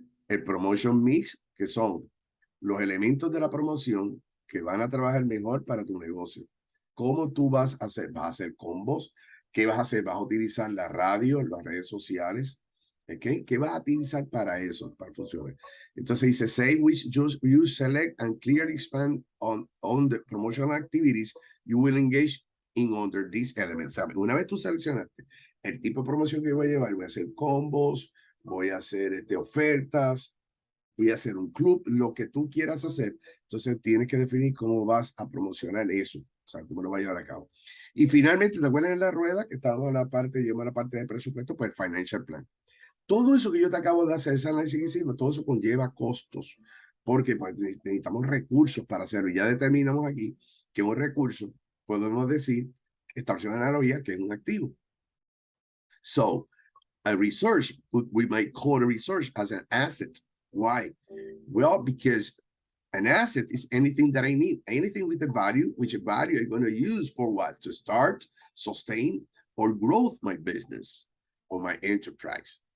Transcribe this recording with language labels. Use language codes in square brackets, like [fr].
[es] El promotion mix, que son los elementos de la promoción que van a trabajar mejor para tu negocio. ¿Cómo tú vas a hacer? ¿Vas a hacer combos? ¿Qué vas a hacer? ¿Vas a utilizar la radio, las redes sociales? ¿Okay? ¿Qué vas a utilizar para eso, para funcionar? Entonces dice, [en] say which you select and clearly expand on the promotional activities you will engage in under these elements. [es] ¿Sabes? Una vez tú seleccionaste el tipo de promoción que voy a llevar, voy a hacer combos, voy a hacer ofertas, voy a hacer un club, lo que tú quieras hacer. Entonces tienes que definir cómo vas a promocionar eso, o sea, cómo lo vas a llevar a cabo. Y finalmente, ¿te acuerdas en la rueda que estaba la parte, lleva la parte de presupuesto? Pues el financial plan. Todo eso que yo te acabo de hacer, ese análisis que hicimos, todo eso conlleva costos, porque pues, necesitamos recursos para hacerlo. Y ya determinamos aquí que un recurso, podemos decir, establecer una analogía, que es un activo. [en] So, a research, we might call a research as an asset. Why? Well, because an asset is anything that I need, anything with a value, which a value I'm going to use for what? To start, sustain, or growth my business or my enterprise.